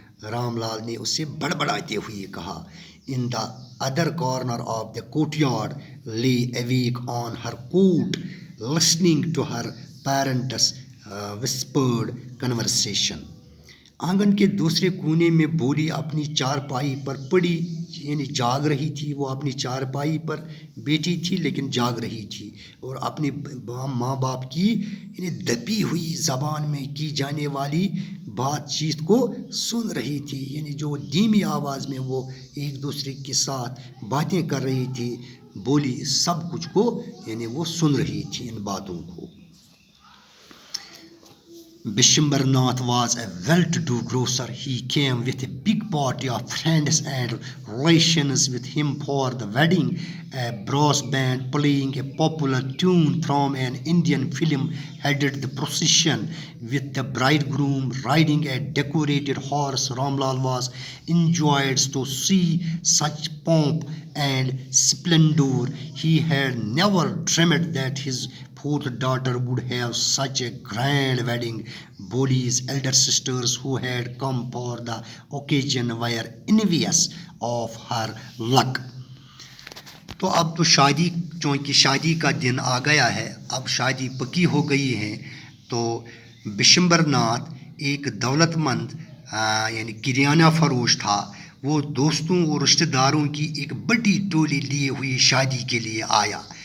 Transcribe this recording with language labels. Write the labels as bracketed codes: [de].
[ur] رام لال نے اس سے بڑبڑاتے ہوئے کہا. [en] In the other corner of the courtyard lay awake on her coat listening to her parents' whispered conversation. [ur] آنگن کے دوسرے کونے میں بولی اپنی چارپائی پر پڑی یعنی جاگ رہی تھی. وہ اپنی چارپائی پر بیٹھی تھی لیکن جاگ رہی تھی اور اپنے ماں باپ کی یعنی دبی ہوئی زبان میں کی جانے والی بات چیت کو سن رہی تھی. یعنی جو دھیمی آواز میں وہ ایک دوسرے کے ساتھ باتیں کر رہی تھی، بولی سب کچھ کو یعنی وہ سن رہی تھی ان باتوں کو. [en] Bishambhar Nath was a well-to-do grocer. He came with a big party of friends and relations with him for the wedding. A brass band playing a popular tune from an Indian film headed the procession, with the bridegroom riding a decorated horse. Ramlal was enjoyed to see such pomp and splendor. He had never dreamed that his fourth daughter would have such a grand wedding. Boli's elder sisters who had come for the occasion were envious of her luck. [ur] تو اب تو چونکہ شادی کا دن آ گیا ہے، اب شادی پکی ہو گئی ہے، تو بشمبر ناتھ ایک دولت مند یعنی کریانہ فروش تھا. وہ دوستوں اور رشتہ داروں کی ایک بڑی ٹولی لیے ہوئی شادی کے لیے آیا.